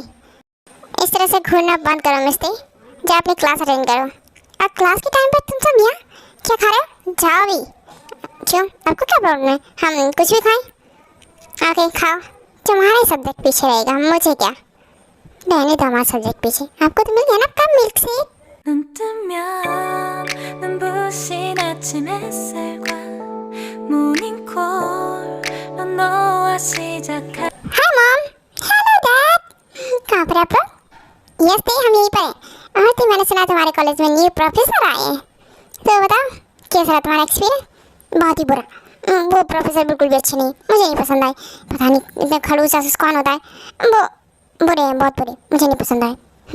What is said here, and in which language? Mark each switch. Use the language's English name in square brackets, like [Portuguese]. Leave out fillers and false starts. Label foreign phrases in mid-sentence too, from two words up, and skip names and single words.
[Hindi] इस तरह से घूरना बंद करो मिस्ते, जा अपनी क्लास अटेंड करो। अब क्लास के टाइम पर तुम सब यहाँ क्या खा रहे हो? जाओ भी। क्यों, आपको क्या प्रॉब्लम है? हम कुछ भी खाएं? ओके खाओ, तुम्हारा सब्जेक्ट पीछे रहेगा, मुझे क्या, रहने दो हमारा सब्जेक्ट पीछे। आपको तो मिल गया ना आपका मिल्क शेक। [Korean] 눈 뜨면 눈부신 아침 햇살과 모닝콜로 너와 시작한 [English] Hi mom. Hello dad. [Hindi] कहाँ पर आप लोग? यस थे, हम यहीं पर हैं। और थे, मैंने सुना तुम्हारे कॉलेज में [English] new professor [Hindi] आए हैं, तो बताओ कैसा रहा तुम्हारा एक्सपीरियंस? बहुत ही बुरा। वो प्रोफेसर बिल्कुल भी अच्छे नहीं, मुझे नहीं पसंद आए। पता नहीं इतना खड़ूस जासूस कौन होता है, वो बुरे हैं, बहुत बुरे, मुझे नहीं पसंद आए।